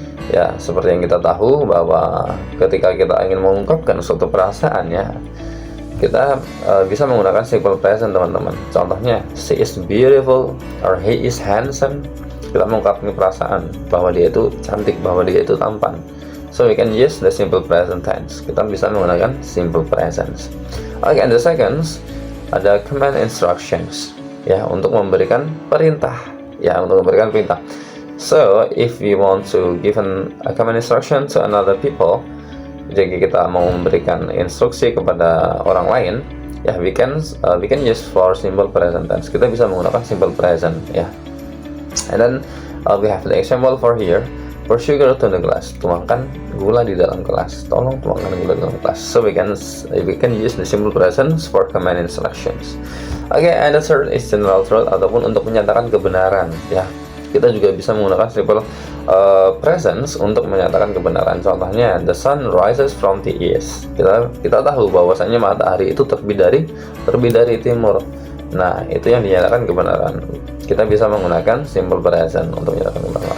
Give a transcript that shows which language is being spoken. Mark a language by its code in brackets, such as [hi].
[id] Ya, seperti yang kita tahu bahwa ketika kita ingin mengungkapkan suatu perasaan ya, kita bisa menggunakan simple present, teman-teman. [en] Contohnya, she is beautiful or he is handsome. [id] Kita mengungkapkan perasaan bahwa dia itu cantik, bahwa dia itu tampan. [en] So we can use the simple present tense. Kita bisa menggunakan simple present. Okay, and the seconds ada command instructions. [id] Ya, untuk memberikan perintah. Ya, untuk memberikan perintah. [en] So if we want to give a command instruction to another people, jika kita mau memberikan instruksi kepada orang lain, ya we can use for simple present tense. [id] Kita bisa menggunakan simple present, ya. [en] And then we have the example for here. Pour sugar to the glass. [id] Tuangkan gula di dalam gelas. Tolong tuangkan gula di dalam gelas. [en] So we can use the simple present for command instructions. Okay, and the third is general truth ataupun untuk menyatakan kebenaran. [id] Ya, kita juga bisa menggunakan simple presence untuk menyatakan kebenaran. [en] Contohnya, the sun rises from the east. [id] Kita tahu bahwasanya matahari itu terbit dari timur. Nah, itu yang dinyatakan kebenaran. Kita bisa menggunakan simple present untuk menyatakan kebenaran.